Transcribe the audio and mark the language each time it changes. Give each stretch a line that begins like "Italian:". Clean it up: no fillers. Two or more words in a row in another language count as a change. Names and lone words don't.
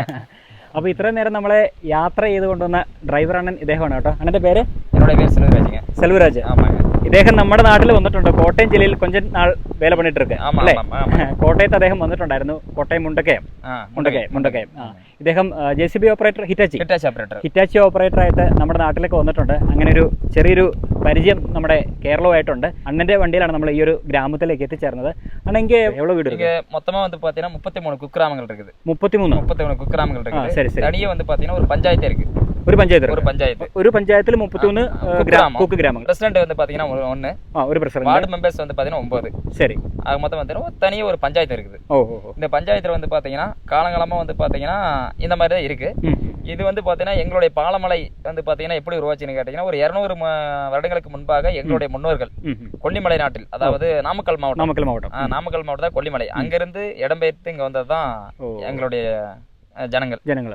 Malayalam: അപ്പോൾ ഇത്രയും നേരം നമ്മളെ യാത്ര ചെയ്ത് കൊണ്ടുവന്ന ഡ്രൈവർ അണ്ണൻ ഇദ്ദേഹമാണ് കേട്ടോ. അണ്ണൻ്റെ പേര്?
Tamil: என்னோட பேர் செல்வராஜுங்க. செல்வராஜ். ஆமாங்க.
Malayalam: ഇദ്ദേഹം നമ്മുടെ നാട്ടിൽ വന്നിട്ടുണ്ട്. കോട്ടയം ജില്ലയിൽ
Tamil: கொஞ்ச நாள் வேலை பண்ணிட்டிருக்கு
Malayalam: അല്ലേ? കോട്ടയത്ത് അദ്ദേഹം വന്നിട്ടുണ്ടായിരുന്നു. കോട്ടയം മുണ്ടക്കയം. ഇദ്ദേഹം JCB ഓപ്പറേറ്റർ, ഹിറ്റാച്ചി ഓപ്പറേറ്റർ ആയിട്ട് നമ്മുടെ നാട്ടിലേക്ക് വന്നിട്ടുണ്ട്. അങ്ങനെ ഒരു ചെറിയൊരു പരിചയം നമ്മുടെ കേരളമായിട്ടുണ്ട്. അണ്ണന്റെ വണ്ടിയിലാണ് നമ്മൾ ഈ ഒരു ഗ്രാമത്തിലേക്ക് എത്തിച്ചേർന്നത്. അണെങ്കിൽ എവിടെ വീട്?
Tamil: மொத்தமா வந்து பாத்தீங்கன்னா 33 குக்கிராமங்கள் இருக்குது. 33 குக்கிராமங்கள் இருக்குது. சரி சரி. தனியே வந்து பாத்தீங்கன்னா ஒரு பஞ்சாயத்து இருக்கு.
Malayalam: ഒരു പഞ്ചായത്തിൽ 33 കുക്ക് ഗ്രാമങ്ങൾ.
Tamil: பிரசிடென்ட் வந்து பாத்தீங்கன்னா ஒன்னு, ஒரு பிரசிடென்ட்.
English: ward members
Tamil: வந்து பாத்தீங்கன்னா 9. சரி. அது மொத்தம் வந்து தனியே ஒரு பஞ்சாயத்து இருக்குது. இந்த பஞ்சாயத்துல வந்து பாத்தீங்கன்னா காலங்காலமா வந்து பாத்தீங்கன்னா இந்த மாதிரி தான் இருக்கு. இது வந்து பாத்தீங்கன்னா எங்களுடைய பாலமலை வந்து பாத்தீங்கன்னா எப்படி உருவாச்சுன்னு கேட்டீங்கன்னா ஒரு 200 வருடங்களுக்கு முன்பாக எங்களுடைய முன்னோர்கள் கொல்லிமலை நாட்டில், அதாவது நாமக்கல் மாவட்டம் கொல்லிமலை, அங்கிருந்து இடம்பெயர்த்து இங்க வந்ததுதான் எங்களுடைய ஜனங்கள்.